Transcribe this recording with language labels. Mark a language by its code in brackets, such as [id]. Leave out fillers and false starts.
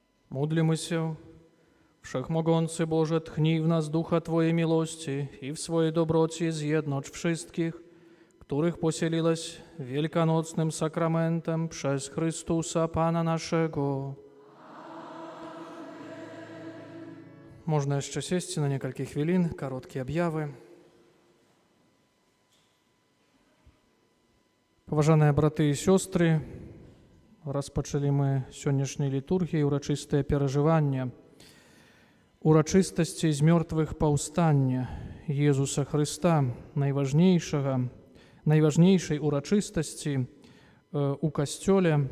[pl] Módlimy Wszechmogący Boże, tchnij w nas ducha Twojej miłości i w swojej dobroci zjednocz wszystkich, których posieliłeś wielkanocnym sakramentem przez Chrystusa Pana naszego. [uk] Можна ще сісти на кілька хвилин, короткі об'яви. [be] Поважаныя браты і сёстры, распачалі мы сённяшняй літургіі урачыстае перажыванне урачыстасці з мёртвых паўстання Езуса Хрыста, найважнейшай урачыстасці у касцёле.